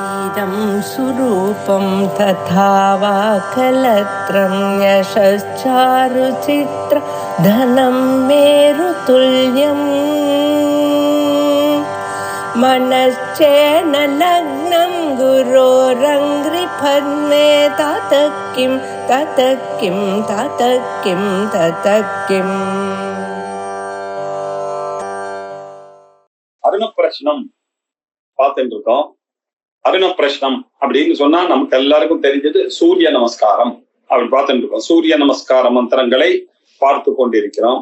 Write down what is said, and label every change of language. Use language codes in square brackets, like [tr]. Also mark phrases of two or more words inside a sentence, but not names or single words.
[sa] इदं सुरूपं तथा वा कलत्रं यशश्चारुचित्र धनं मेरुतुल्यम् मनश्चेन लग्नं गुरोरङ्घ्रिपद्मे ततः किं ततः किं ततः किं ततः किम्. [ta] அருண பிரஷ்னம் பார்த்துட்டு இருக்கோம். அருண பிரஷ்னம் அப்படின்னு சொன்னா நமக்கு எல்லாருக்கும் தெரிஞ்சது சூரிய நமஸ்காரம் அப்படின்னு பார்த்துட்டு இருக்கோம். சூரிய நமஸ்கார மந்திரங்களை பார்த்து கொண்டிருக்கிறோம்.